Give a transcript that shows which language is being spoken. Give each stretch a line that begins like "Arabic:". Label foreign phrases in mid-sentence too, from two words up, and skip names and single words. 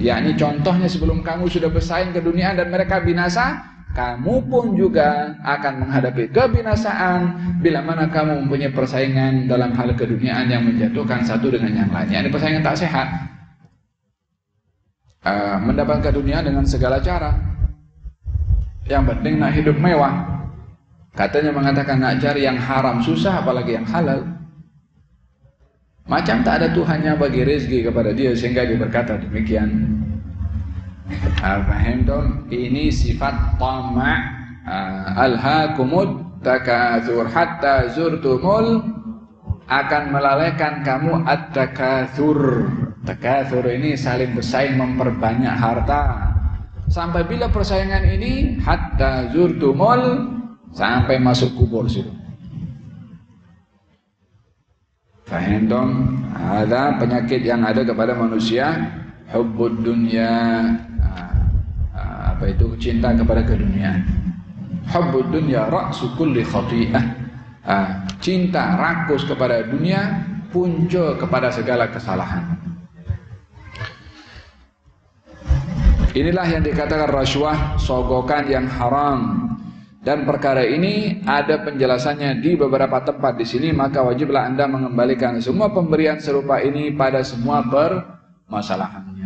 Malay: Yakni contohnya sebelum kamu sudah bersaing ke dunia dan mereka binasa, kamu pun juga akan menghadapi kebinasaan bila mana kamu mempunyai persaingan dalam hal keduniaan yang menjatuhkan satu dengan yang lain. Yakni persaingan tak sehat. Mendapatkan dunia dengan segala cara. Yang penting nak hidup mewah. Katanya mengatakan nak cari yang haram susah, apalagi yang halal. Macam tak ada Tuhan yang bagi rezeki kepada dia sehingga dia berkata demikian. Faham dong? Ini sifat tama'.
Arabic: ألهاكم التكاثر حتى زرتم,
Malay: akan melalaikan kamu at-takatsur. Takatsur ini saling bersaing memperbanyak harta. Sampai bila persaingan ini
Arabic: حتى زرتم,
Malay: sampai masuk kubur situ. Faham dong? Ada penyakit yang ada kepada manusia,
Arabic: حب الدنيا.
Malay: Apa itu? Cinta kepada keduniaan.
Arabic: حب الدنيا رأس كل خطيئة.
Malay: Cinta rakus kepada dunia punca kepada segala kesalahan. Inilah yang dikatakan rasuah, sogokan yang haram.
Indonesian: Dan perkara ini ada penjelasannya di beberapa tempat di sini, maka wajiblah Anda mengembalikan semua pemberian serupa ini pada semua permasalahannya.